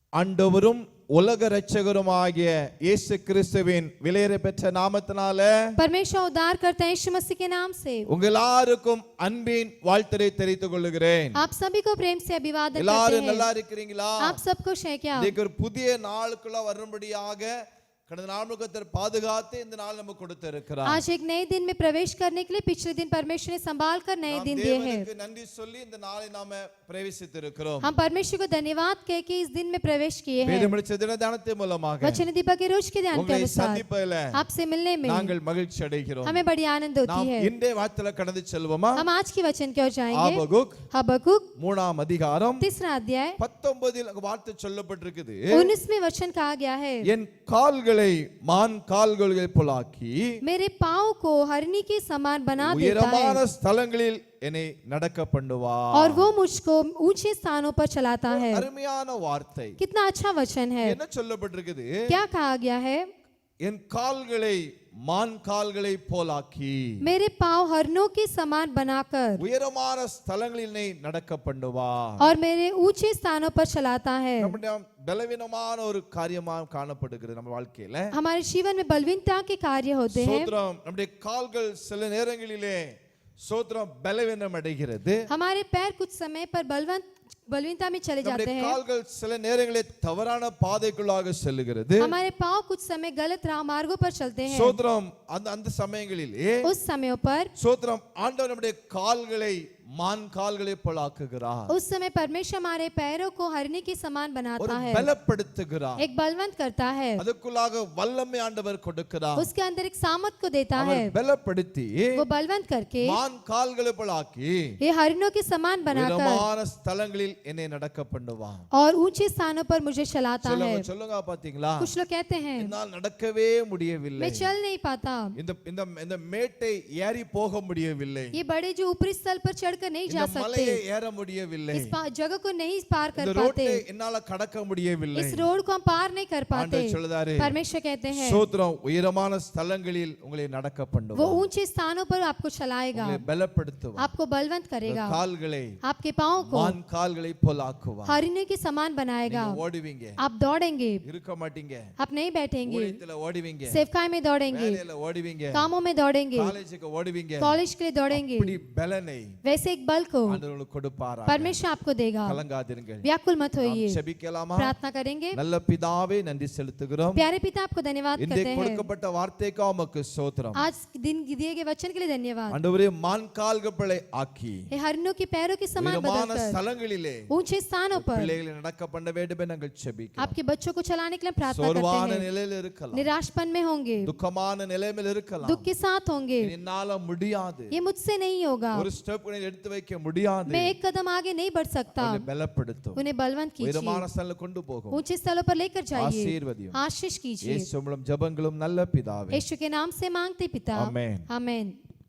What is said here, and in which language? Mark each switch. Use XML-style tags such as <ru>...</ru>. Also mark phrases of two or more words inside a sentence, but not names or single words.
<ta>ஆண்டவரும் உலக இரட்சகருமாகிய இயேசு கிறிஸ்துவின் விலையேற பெற்ற நாமத்தினாலே</ta> <hi>परमेश्वर उद्धार करते हैं यीशु मसीह के नाम से</hi> <ta>உங்கள் எல்லாருக்கும் அன்பின் வாழ்த்துரை தெரிவித்துக் கொள்கிறேன்.</ta> <hi>आप सभी को प्रेम से अभिवादन करते</hi> <ta>எல்லாரும் நல்லா இருக்கீங்களா?</ta> <hi>आप सब खुश हैं क्या?</hi> <ta>இன்னைக்கு ஒரு புதிய நாளுக்குள்ள வரும்படியாக கடந்த நாள் கர்த்தர் பாதுகாத்து இந்த நாள் நமக்கு கொடுத்திருக்கிறார்.</ta> <hi>आज एक नए दिन में प्रवेश करने के लिए पिछले दिन परमेश्वर ने संभाल कर नए दिन दिए हैं.</hi> <ta>தேவனுக்கு நன்றி சொல்லி இந்த நாளை நாம பிரவேசித்திருக்கிறோம்.</ta> <hi>हम परमेश्वर को धन्यवाद कह के इस दिन में प्रवेश किए हैं.</hi> <ta>வேதமடிச்ச தின தியானத்தின் மூலமாக</ta> <hi>वचन दीपक के रोज के ध्यान के अनुसार आपसे मिलने में</hi> <ta>நாங்கள் மகிழ்ச்சி அடைகிறோம்.</ta> <hi>हमें बड़ी आनंद होती है.</hi> <ta>இன்றைய வார்த்தையில கடந்து செல்வோமா?</ta> <hi>हम आज की वचन की ओर जाएंगे.</hi> <ta>हबक्कुक 3ஆம் அதிகாரம்</ta> <hi>3 अध्याय</hi> <ta>19 இல் வார்த்தை சொல்லப்பட்டிருக்குது.</ta> <hi>19वें वचन कहा गया है,</hi> <ta>என் கால்களை மான் கால்களை போலாக்கி</ta> <hi>मेरे पांव को हरनी के समान बना देता है</hi> <ta>உயரமான ஸ்தலங்களில் என்னை நடக்க பண்ணுவார்.</ta> <hi>और वो मुझको ऊंचे स्थानों पर चलाता है.</hi> <ta>அருமையான வார்த்தை.</ta> <hi>कितना अच्छा वचन है.</hi> <ta>என்ன சொல்லப்பட்டிருக்குது?</ta> <hi>क्या कहा गया है?</hi> <ta>என் கால்களை மான் கால்களை போலாக்கி</ta> <hi>मेरे पांव हरनों के समान बनाकर</hi> <ta>உயரமான ஸ்தலங்களில் என்னை நடக்க பண்ணுவார்.</ta> <hi>और मेरे ऊंचे स्थानों पर चलाता है.</hi> <ta>பலவீனமான ஒரு காரியமா காணப்படுகிறது நம்ம வாழ்க்கையில.</ta> <hi>हमारे जीवन में बलवीनता के कार्य होते हैं.</hi> <ta>சோத்ரம் நம்முடைய கால்கள் சில நேரங்களிலே சோத்ரம் பலவீனம் அடைகிறது.</ta> <hi>हमारे पैर कुछ समय पर बलवीनता में चले जाते हैं.</hi> <ta>கால்கள் சில நேரங்களில் தவறான பாதைக்குள்ளாக செல்லுகிறது.</ta> <hi>हमारे पांव कुछ समय गलत मार्गों पर चलते हैं.</hi> <ta>சோத்ரம் அந்த சமயங்களிலே</ta> <hi>उस समयों पर</hi> <ta>சோத்ரம் ஆண்டவர் நம்முடைய கால்களை மான் கால்களை போலாக்குகிறார்.</ta> <hi>उस समय परमेश्वर हमारे पैरों को हरनी के समान बनाता है.</hi> <ta>बलப்படுத்துகிறார்.</ta> <hi>एक बलवंत करता है.</hi> <ta>அதுக்குள்ளாக வல்லமை ஆண்டவர் கொடுக்கிறார்.</ta> <hi>उसके अंदर एक सामर्थ को देता है.</hi> <ta>बलப்படுத்தி</ta> <hi>वो बलवंत करके</hi> <ta>மான் கால்களை போலாக்கி</ta> <hi>ये हरिणों के समान बनाकर</hi> <ta>உயரமான ஸ்தலங்களில் என்னை நடக்க பண்ணுவார்.</ta> <hi>और ऊंचे स्थानों पर मुझे चलाता है.</hi> <ta>சொல்லுங்க பாத்தீங்களா?</ta> <hi>कुछ लोग कहते हैं</hi> <ta>என்னால் நடக்கவே முடியவில்லை.</ta> <hi>मैं चल नहीं पाता.</hi> <ta>இந்த மேட்டை ஏறி போக முடியவில்லை.</ta> <hi>ये बड़े जो ऊपरी स्थल पर चढ़कर नहीं जा सकते.</hi> <ta>மலையை ஏற முடியவில்லை.</ta> <hi>इस जगह को नहीं पार कर</hi> <ta>இந்த</ta> <hi>पाते.</hi> <ta>ரோட்டை என்னால கடக்க முடியவில்லை.</ta> <hi>इस रोड को हम पार नहीं कर पाते.</hi> <ta>ஆண்டவர் சொல்றாரு,</ta> <hi>परमेश्वर कहते हैं</hi> <ta>ஸ்தோத்திரம், உயரமான ஸ்தலங்களில் உங்களை நடக்க பண்ணுவார்.</ta> <hi>वो ऊंचे स्थानों पर आपको चलाएगा,</hi> <ta>உங்களை பலப்படுத்துவார்.</ta> <hi>आपको बलवंत करेगा,</hi> <ta>கால்களை</ta> <hi>आपके पांव को</hi> <ta>மான் கால்களை போலாக்குவார்.</ta> <hi>हरिणी के समान बनाएगा.</hi> <ta>ஓடுவீங்க,</ta> <hi>आप दौड़ेंगे,</hi> <ta>இருக்க மாட்டீங்க.</ta> <hi>आप नहीं बैठेंगे,</hi> <ta>ஊழியத்துல ஓடுவீங்க,</ta> <hi>सेवकाई में दौड़ेंगे,</hi> <ta>வேலையில ஓடுவீங்க,</ta> <hi>कामों में दौड़ेंगे,</hi> <ta>காலேஜுக்கு ஓடுவீங்க,</ta> <hi>कॉलेज के लिए दौड़ेंगे.</hi> <ta>இப்படி பலனை</ta> <hi>वैसे एक बल को</hi> <ta>ஆண்டவர் கொடுப்பாரா?</ta> <hi>परमेश्वर आपको देगा.</hi> <ta>கலங்காதீர்கள்.</ta> <hi>व्याकुल मत होइए.</hi> <ta>ஜெபிக்கலாமா?</ta> <hi>प्रार्थना करेंगे.</hi> <ta>நல்ல பிதாவே, நன்றி செலுத்துகிறோம்.</ta> <hi>प्यारे पिता, आपको धन्यवाद</hi> <ta>இந்த</ta> <hi>करते हैं.</hi> <ta>கொடுக்கப்பட்ட வார்த்தைக்கு உமக்கு ஸ்தோத்திரம்.</ta> <hi>आज दिन दिए गए वचन के लिए धन्यवाद.</hi> <ta>ஆண்டவரே, மான் கால்களை ஆக்கி</ta> <hi>ये हरिणों के पैरों के समान</hi> <ta>உயரமான</ta> <hi>बदलकर</hi> <ta>ஸ்தலங்களிலே</ta> <hi>ऊंचे स्थानों पर</hi> <ta>பிள்ளைகளை நடக்க பண்ண வேண்டும் என்று நாங்கள் ஜெபிக்கிறோம்.</ta> <hi>आपके बच्चों को चलाने के लिए प्रार्थना</hi> <ta>சோர்வான</ta> <hi>करते हैं.</hi> <ta>நிலையில் இருக்கலாம்,</ta> <hi>निराशपन में होंगे,</hi> <ta>துக்கமான நிலையில் இருக்கலாம்,</ta> <hi>दुख के साथ होंगे.</hi> <ta>என்னால முடியாது,</ta> <hi>ये मुझसे नहीं होगा,</hi> <ta>ஒரு ஸ்டெப் எடுத்து வைக்க முடியாது,</ta> <hi>मैं एक कदम आगे नहीं बढ़ सकता.</hi> <ta>பலப்படுத்தும்,</ta> <hi>उन्हें बलवंत</hi> <ta>உயரமான</ta> <hi>कीजिए,</hi> <ta>ஸ்தலங்களுக்கு கொண்டு போகும்.</ta> <hi>ऊंचे स्थलों पर लेकर जाइए,</hi> <ta>ஆசீர்வதியும்.</ta> <hi>आशीष कीजिए.</hi> <ta>இயேசு மூலம் ஜெபங்களும் நல்ல பிதாவே,</ta> <hi>यीशु के नाम से मांगते पिता, आमेन. आमेन.</hi>